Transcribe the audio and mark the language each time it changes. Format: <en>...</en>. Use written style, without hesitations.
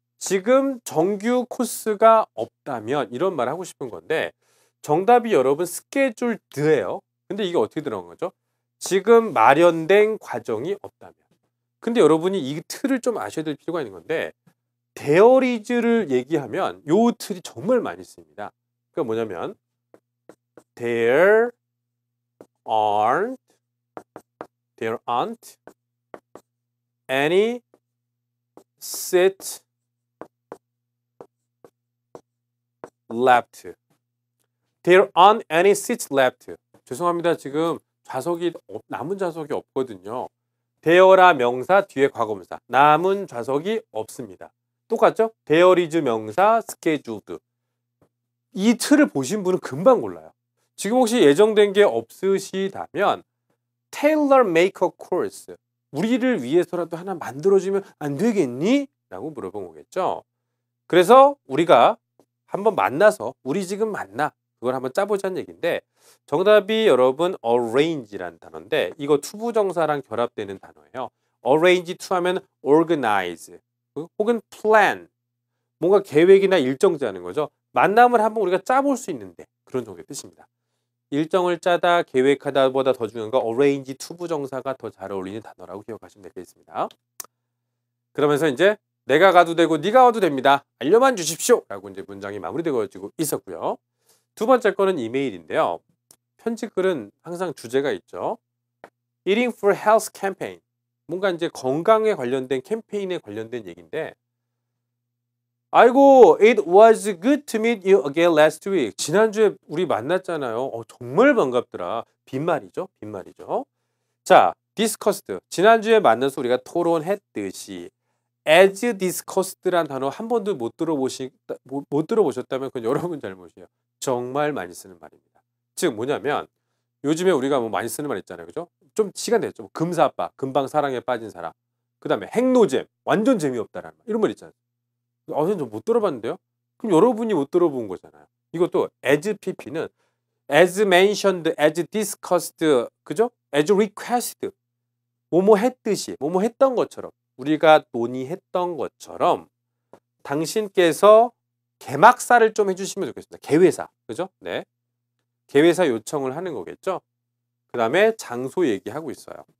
<ko>지금 정규 코스가 없다면 이런 말 하고 싶은 건데 정답이 여러분 scheduled,예요. 근데 이게 어떻게 들어간 거죠? 지금 마련된 과정이 없다면. 근데 여러분이 이 틀을 좀 아셔야 될 필요가 있는 건데 there is를 얘기하면 요 틀이 정말 많이 씁니다. 그러니까 뭐냐면</ko> <en>there aren't any seats left. There aren't any seats left.</en> <ko>죄송합니다. 지금 남은 좌석이 없거든요. there라 명사 뒤에 과거분사. 남은 좌석이 없습니다. 똑같죠?</ko> <en>there is</en> <ko>명사</ko> <en>scheduled.</en> <ko>이 틀을 보신 분은 금방 골라요. 지금 혹시 예정된 게 없으시다면</ko> <en>tailor make a course.</en> <ko>우리를 위해서라도 하나 만들어주면 안 되겠니? 라고 물어본 거겠죠. 그래서 우리가 한번 만나서 우리 지금 만나. 그걸 한번 짜보자는 얘기인데 정답이 여러분 arrange라는 단어인데 이거 투부정사랑 결합되는 단어예요.</ko> <en>arrange to</en> <ko>하면</ko> <en>organize</en> <ko>혹은</ko> <en>plan.</en> <ko>뭔가 계획이나 일정 짜는 거죠. 만남을 한번 우리가 짜볼 수 있는데 그런 정도의 뜻입니다. 일정을 짜다, 계획하다보다 더 중요한 거 arrange 투부정사가 더 잘 어울리는 단어라고 기억하시면 되겠습니다. 그러면서 이제 내가 가도 되고 네가 와도 됩니다. 알려만 주십시오. 라고 이제 문장이 마무리되고 있었고요. 두 번째 거는 이메일인데요. 편집글은 항상 주제가 있죠. Eating for Health 캠페인. 뭔가 이제 건강에 관련된 캠페인에 관련된 얘기인데 아이고,</ko> <en>it was good to meet you again last week.</en> <ko>지난주에 우리 만났잖아요. 정말 반갑더라. 빈말이죠. 빈말이죠. 자, discussed. 지난주에 만나서 우리가 토론했듯이 as discussed란 단어 한 번도 못 들어보셨다면 그건 여러분 잘못이에요. 정말 많이 쓰는 말입니다. 즉 뭐냐면 요즘에 우리가 뭐 많이 쓰는 말 있잖아요. 그죠? 좀 시간 됐죠. 금사빠, 금방 사랑에 빠진 사람. 그다음에 핵노잼, 완전 재미없다라는 말. 이런 말 있잖아요. 선생님 저 못 들어봤는데요? 그럼 여러분이 못 들어본 거잖아요. 이것도</ko> <en>as pp는 as mentioned, as discussed,</en> <ko>그죠?</ko> <en>as requested,</en> <ko>뭐뭐 했듯이, 뭐뭐 했던 것처럼, 우리가 논의했던 것처럼 당신께서 개막사를 좀 해주시면 좋겠습니다. 개회사, 그죠? 네, 개회사 요청을 하는 거겠죠? 그 다음에 장소 얘기하고 있어요.</ko>